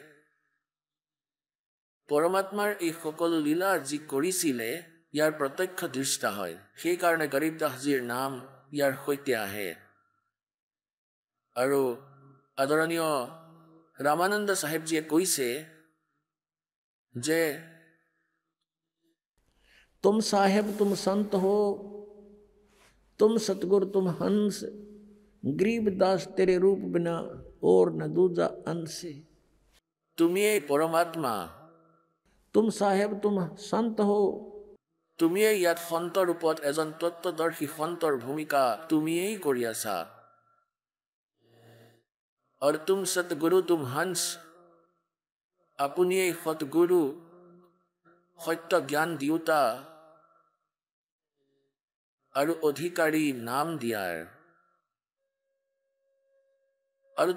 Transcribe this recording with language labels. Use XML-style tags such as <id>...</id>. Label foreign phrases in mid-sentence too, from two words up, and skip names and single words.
<as>পৰমাত্মাৰ এই সকলো লীলা যি কৰিছিলে ইয়াৰ প্ৰত্যক্ষ দৃষ্টা হয় সেইকাৰণে গৰীব দাসজীৰ নাম ইয়াৰ সৈতে আহে আৰু আদৰণীয় ৰামানন্দ চাহেবজীয়ে কৈছে যে</as> <hi>तुम साहेब तुम संत हो तुम सतगुरु तुम हंस गरीबदास तेरे रूप बिना और न दूजा अंश</hi> <as>তুমিয়েই পৰমাত্মা</as> <hi>तुम साहेब तुम संत हो</hi> <as>তুমিয়েই ইয়াত সন্ত ৰূপত এজন তত্ত্বদৰ্শী সন্তৰ ভূমিকা তুমিয়েই কৰি আছা আৰু</as> <hi>तुम सतगुरु तुम हंस</hi> <as>আপুনিয়েই সতগুৰু সত্য জ্ঞান দিওতা আৰু অধিকাৰী নাম দিয়াৰ আৰু</as>